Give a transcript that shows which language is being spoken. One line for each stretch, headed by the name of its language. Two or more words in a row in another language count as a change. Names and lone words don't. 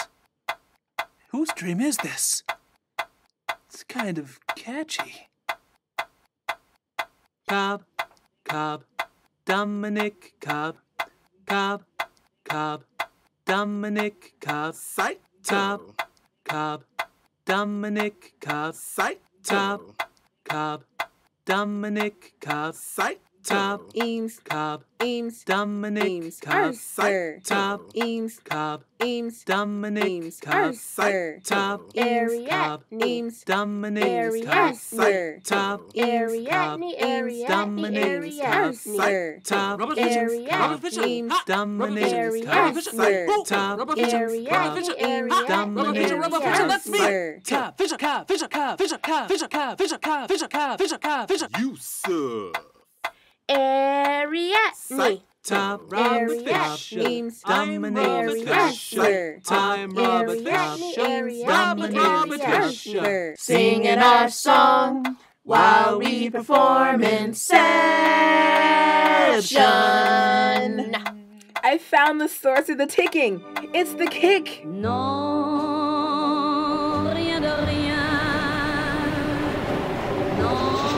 English: Whose dream is this? It's kind of catchy. Cobb, Cobb, Dominic Cobb, Cobb, Cobb, Dominic Cobb, Saito. Cobb, Cobb, Dominic Cobb, Saito. Cobb, Cobb, Dominic Cobb, Saito. Cobb, Eames, Cobb, Eames, Dominic Eames, Cobb, Arthur, Cobb, Eames, Cobb, Eames, Dominic Eames, Cobb, Arthur, Cobb, Ariadne, Eames, Dominic Cobb, Arthur, Cobb, Ariadne, Ariadne, Dominic, Arthur, Arthur, Cobb, Ariadne, Eames, Dominic Cobb, Cobb, Ariadne, Dominic Arthur, Cobb, Fischer, Cobb, Fischer, Cobb, Fischer, Cobb, Fischer, Cobb, Fischer, Cobb, Fischer, Cobb, Fischer, Cobb, Fischer, Yusuf. Ariadne, Cobb, Ariadne, Eames, Dominic Arthur, I'm Robert Cobb, Ariadne, Arthur, Singing our song while we perform Inception. I found the source of the ticking. It's the kick.
French: Non, rien de rien. Non.